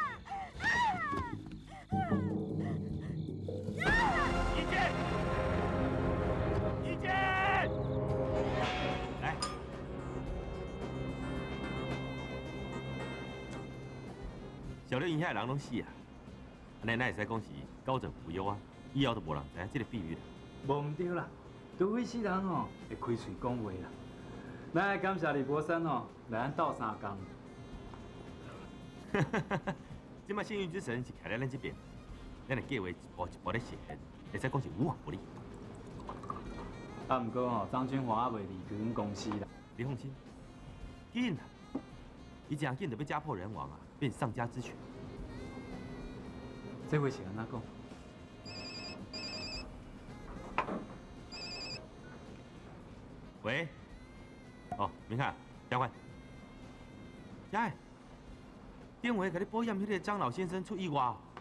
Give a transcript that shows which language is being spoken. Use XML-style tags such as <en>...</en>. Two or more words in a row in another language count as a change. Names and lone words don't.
<nan>怡娟，怡娟，来，小刘影遐人拢死啊！安尼咱会使讲是高枕无忧啊，以后就无人知影这个秘密啦。无唔对啦，除非死人吼会开嘴讲话啦。咱来感谢李博山吼，来咱斗3工。即摆幸运之神是徛在咱这边，咱的计划一步一步咧实现，会使讲是无往不利。啊，不过吼，张君华还未离开阮公司啦。你放心，紧啦，伊真紧就要家破人亡啊，变丧家之犬。这回是安怎讲？喂，哦，明凯，杨焕，呀，电话甲你保险迄个张老先生出意外哦。</nan>